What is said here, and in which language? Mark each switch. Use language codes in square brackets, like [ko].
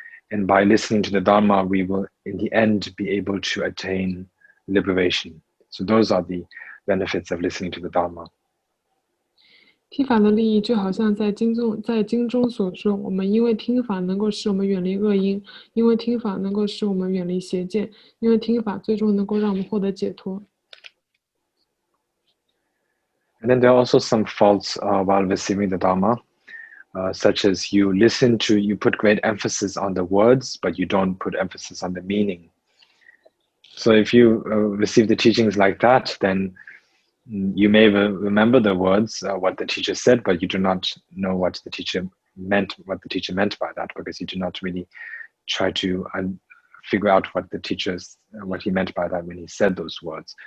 [en] And by listening to the Dharma, we will in the end be able to attain liberation. So those are the benefits of listening to the Dharma. [zh] 听法的利益就好像在经中所说，我们因为听法能够使我们远离恶因，因为听法能够使我们远离邪见，因为听法最终能够让我们获得解脱。 [en] And then there are also some faults while receiving the Dharma, such as you put great emphasis on the words, but you don't put emphasis on the meaning. So if you receive the teachings like that, then you may remember the words, what the teacher said, but you do not know what the teacher meant by that, because you do not really try to figure out what he meant by that when he said those words.